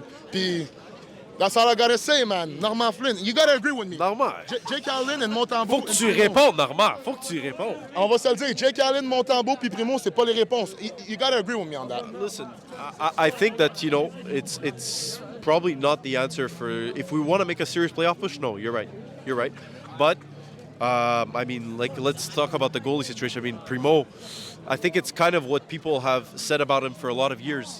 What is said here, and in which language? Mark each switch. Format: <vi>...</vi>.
<en>Puis that's all I gotta say, man. Norman Flynn, you gotta agree with me.</en> <fr>Normand. Jake Allen et Montembeault. Faut que tu répondes, Normand. Faut que tu répondes. On va se le dire. Jake Allen, Montembeault puis Primo, c'est pas les réponses.</fr> <en>You gotta agree with me on that. Listen, I think that it's probably not the answer for if we want to make a serious playoff push. No, you're right. But I mean, let's talk about the goalie situation. I mean, Primo, I think it's kind of what people have said about him for a lot of years.</en>